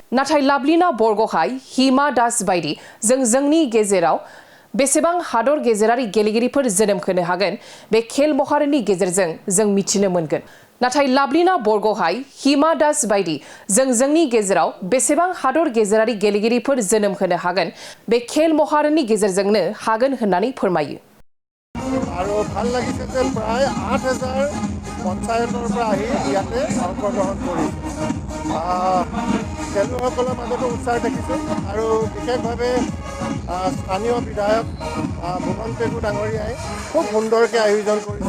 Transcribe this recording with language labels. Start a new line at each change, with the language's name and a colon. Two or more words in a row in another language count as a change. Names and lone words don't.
Bodo: नाथाय लाभलिना बरग'हाय, हिमा दास बायदि जोंनि गेजेराव बेसेबां हादर गेजेरारि गेलेगिरिफोर जोनोम होनो हागोन बे खेल महारननि गेजेरजों जों मिथिनो मोनगोन। नाथाय लाभलिना बरग'हाय, हिमा दास बायदि जोंनि गेजेराव बेसेबां हादर गेजेरारि गेलेगिरिफोर जोनोम होनो हागोन बे खेल महारननि गेजेरजोंनो हागोन होननानै फोरमायो।
Assamese: আৰু ভাল লাগিছে যে প্ৰায় 8000 পঞ্চায়তৰ পৰা আহি ইয়াতে অংশগ্ৰহণ কৰিছে। খেলুৱৈসকলৰ মাজতো উৎসাহ দেখিছোঁ আৰু বিশেষভাৱে স্থানীয় বিধায়ক ভুৱন পেগু ডাঙৰীয়াই খুব সুন্দৰকৈ আয়োজন কৰিছে।